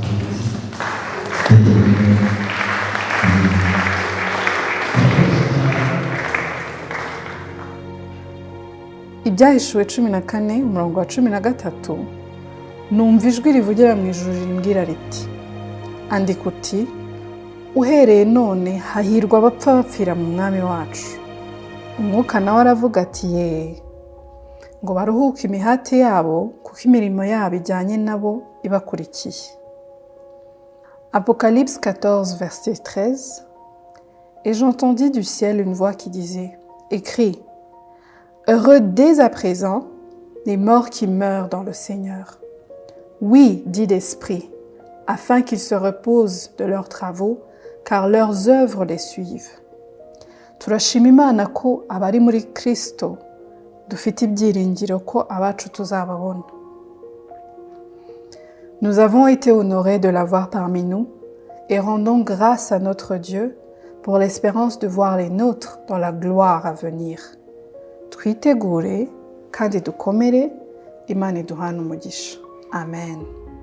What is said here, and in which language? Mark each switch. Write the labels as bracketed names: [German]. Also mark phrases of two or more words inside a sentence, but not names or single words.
[Kinyarwanda] Ibyahishuwe 14 umurongo wa 13 numva ijwi rivugira mu ijuru rimbwira riti andika uti uhereye none hahirwa abapfa bapfira mu mwami wacu. Umwuka nawe aravuga ati ye ngo baruhuke imihati yabo kuko imirimo yabo ijyanye nabo ibakurikiye. [French] Apocalypse 14 verset 13. Et j'entendis du ciel une voix qui disait écris heureux dès à présent les morts qui meurent dans le Seigneur. Oui, dit l'Esprit, afin qu'ils se reposent de leurs travaux, car leurs œuvres les suivent. [Kinyarwanda] Turashima Imana ko abari muri Kristo dufite ibyiringiro ko abacu tuzababona. [French] Nous avons été honorés de l'avoir parmi nous et rendons grâce à notre Dieu pour l'espérance de voir les nôtres dans la gloire à venir. [Kinyarwanda] Twitegure kandi dukomere, Imana iduhane umugisha. Amen.